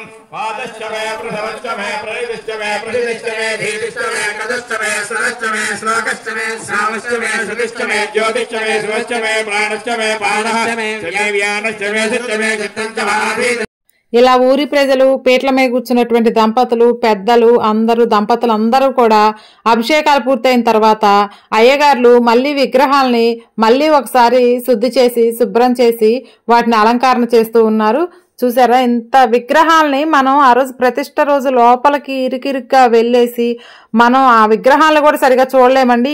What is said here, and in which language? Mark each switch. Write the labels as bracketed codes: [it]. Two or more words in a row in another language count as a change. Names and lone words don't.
[sa] वादश्च मे प्रथमश्च मे प्रविश्च मे प्रसिद्धिश्च मे धीतिश्च मे कदश्च मे सरश्च मे श्लोकश्च मे श्रावश्च मे श्रुतिश्च मे ज्योतिश्च मे शिवश्च मे प्राणश्च मे पाणः व्यानश्च मे सिश्च मे चित्तञ्च महाधीः. [te] ఇలా ఊరి ప్రజలు పీటల మీద కూర్చున్నటువంటి దంపతులు పెద్దలు దంపతులు అందరూ కూడా అభిషేకాలు పూర్తయిన తర్వాత అయ్యగారులు మళ్ళీ విగ్రహాలని మళ్ళీ ఒకసారి శుద్ధి చేసి శుభ్రం చేసి వాటిని అలంకరణ చేస్తూ ఉన్నారు. చూసారా, ఇంత విగ్రహాలని మనం ఆ రోజు ప్రతిష్ట రోజు లోపలికి ఇరుకిరుగ్గా వెళ్ళేసి మనం ఆ విగ్రహాలను కూడా సరిగా చూడలేమండి.